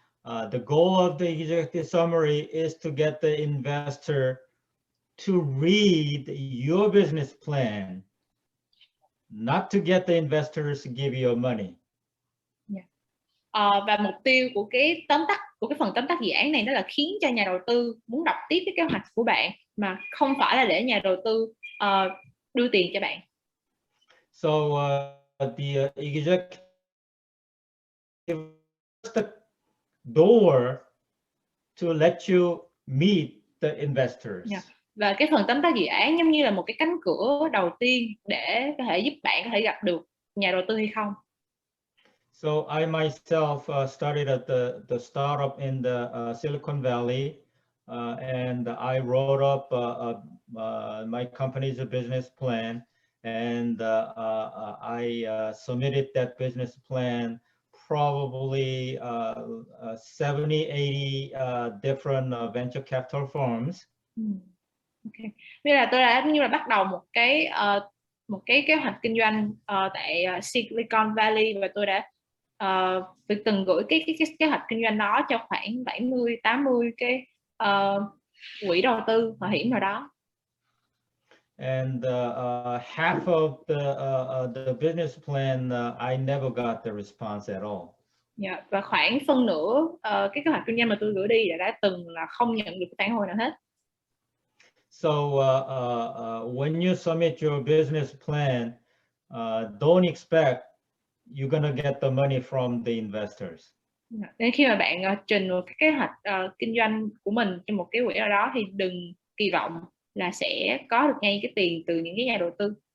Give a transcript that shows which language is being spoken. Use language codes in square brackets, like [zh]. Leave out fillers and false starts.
[en] The goal of the executive summary is to get the investor to read your business plan, not to get the investors to give you money. Yeah. [vi] Và mục tiêu của cái phần tóm tắt dự án này đó là khiến cho nhà đầu tư muốn đọc tiếp cái kế hoạch của bạn, mà không phải là để nhà đầu tư đưa tiền cho bạn. [en] So the executive door to let you meet the investors. Yeah. [vi] Và cái phần tóm tắt dự án giống như là một cái cánh cửa đầu tiên để có thể giúp bạn có thể gặp được nhà đầu tư hay không. [en] So I myself started at the startup in the Silicon Valley, and I wrote up my company's business plan, and I submitted that business plan probably 70, 80 different venture capital firms. Okay. [vi] Như là tôi đã như là bắt đầu một cái kế hoạch kinh doanh tại Silicon Valley, và tôi đã từng gửi cái kế hoạch kinh doanh đó cho khoảng 70, 80 cái quỹ đầu tư mạo hiểm nào đó. [en] And half of the business plan, I never got the response at all. [vi] Yeah, và khoảng phân nửa cái kế hoạch kinh doanh mà tôi gửi đi đã từng là không nhận được phản hồi nào hết. [en] So when you submit your business plan, don't expect you're gonna get the money from the investors. [vi] Nên khi mà bạn trình một cái kế hoạch kinh doanh của mình trong một cái quỹ nào đó thì đừng kỳ vọng là sẽ có được ngay cái tiền từ những cái nhà đầu tư.